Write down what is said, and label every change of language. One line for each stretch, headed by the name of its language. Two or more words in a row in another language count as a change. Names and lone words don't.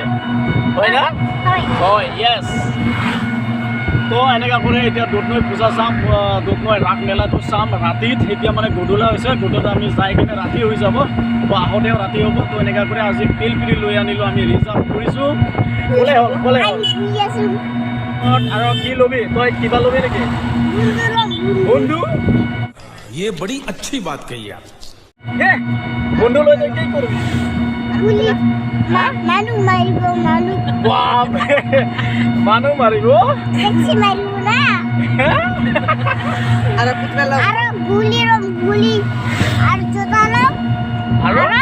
Assamese: হয় না হয় য়েছ তো এনেকুৱা কৰি এতিয়া দুধনৈ পূজা চাম দুধনৈ ৰাস মেলাটো চাম ৰাতিত এতিয়া মানে গধূলা হৈছে গধূলা আমি যাই কিনে ৰাতি হৈ যাব তো আহোঁতেও ৰাতি হ'ব তো এনেকুৱা কৰি আজি পিলপিলি লৈ আনিলোঁ আমি ৰিজাৰ্ভ কৰিছোঁ ক'লে হ'ল আৰু কি ল'বি তই কিবা ল'বি নেকি বন্ধু
Hindi: ये बड़ी अच्छी बात कही आप
Assamese: বন্ধু লৈ তই কি কৰিবি মানুহ মাৰিব আৰু গুলি আৰু